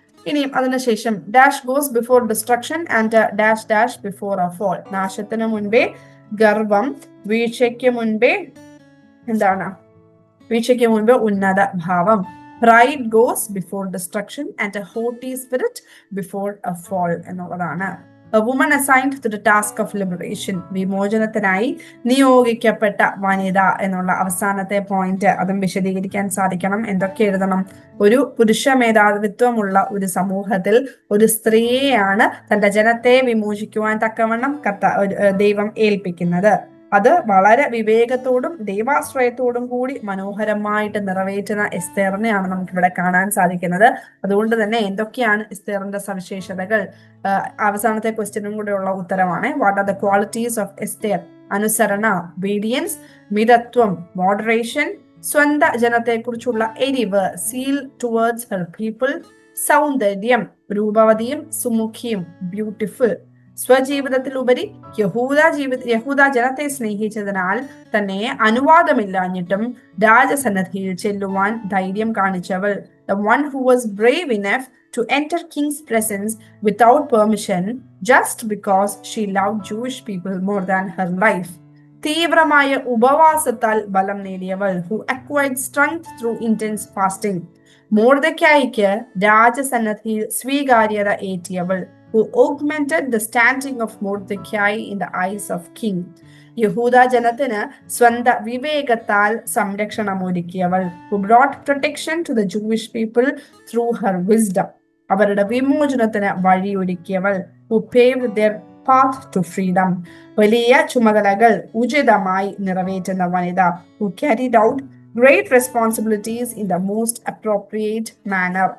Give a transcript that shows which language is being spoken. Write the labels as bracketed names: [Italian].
[Malayalam] ഇനിയും അതിനുശേഷം [English] Dash goes before destruction and dash dash before a fall. [Malayalam] നാശത്തിന് മുൻപേ ഗർവം, വീഴ്ചയ്ക്ക് മുൻപേ എന്താണ്? വീഴ്ചയ്ക്ക് മുൻപേ ഉന്നത ഭാവം. [English] pride goes before destruction and a haughty spirit before a fall [Malayalam] എന്നുള്ളതാണ്. [English] A woman assigned to the task of liberation. [Malayalam] വിമോചനത്തിനായി നിയോഗിക്കപ്പെട്ട വനിത എന്നുള്ള അവസാനത്തെ പോയിന്റ്, അതും വിശദീകരിക്കാൻ സാധിക്കണം. എന്തൊക്കെ എഴുതണം? ഒരു പുരുഷ മേധാവിത്വമുള്ള ഒരു സമൂഹത്തിൽ ഒരു സ്ത്രീയെയാണ് തന്റെ ജനത്തെ വിമോചിക്കുവാൻ തക്കവണ്ണം ദൈവം ഏൽപ്പിക്കുന്നത്. അത് വളരെ വിവേകത്തോടും ദൈവാശ്രയത്തോടും കൂടി മനോഹരമായിട്ട് നിറവേറ്റുന്ന എസ്തേറിനെയാണ് നമുക്കിവിടെ കാണാൻ സാധിക്കുന്നത്. അതുകൊണ്ട് തന്നെ എന്തൊക്കെയാണ് എസ്തേറിന്റെ സവിശേഷതകൾ? അവസാനത്തെ ക്വസ്റ്റ്യനും കൂടെ ഉള്ള ഉത്തരമാണ്. [English] What are the qualities of Esther? അനുസരണ, obedience, മിതത്വം, moderation, [Malayalam] സ്വന്തം ജനത്തെക്കുറിച്ചുള്ള എരിവ്, [English] zeal towards her people, [Malayalam] സൗന്ദര്യം, രൂപവതിയും സുമുഖിയും, [English] Beautiful. [Malayalam] സ്വജീവിതത്തിലുപരി യഹൂദ ജനത്തെ സ്നേഹിച്ചതിനാൽ തന്നെ അനുവാദമില്ലാഞ്ഞിട്ടും രാജസന്നദ്ധിയിൽ ചെല്ലുവാൻ ധൈര്യം കാണിച്ചവൾ. [English] The one who was brave enough to enter king's presence without permission just because she loved Jewish people more than her life. [Malayalam] തീവ്രമായ ഉപവാസത്താൽ ബലം നേടിയവൾ. [English] Who acquired strength through intense fasting. [Malayalam] മൊർദെഖായിക്ക് രാജസന്നദ്ധിയിൽ സ്വീകാര്യത ഏറ്റിയവൾ. [English] Who augmented the standing of Mordecai in the eyes of king. [Malayalam] യഹൂദ ജനത്തിന് സ്വന്തം വിവേകത്താൽ സംരക്ഷണം ഒരുക്കിയവൾ. [English] Who brought protection to the Jewish people through her wisdom. [Malayalam] അവരുടെ വിമോചനത്തിന് വഴിയൊരുക്കിയവൾ. [English] Who paved their path to freedom. [Malayalam] വലിയ ചുമതലകൾ ഉചിതമായി നിറവേറ്റുന്ന വനിത. [English] Who carried out great responsibilities in the most appropriate manner.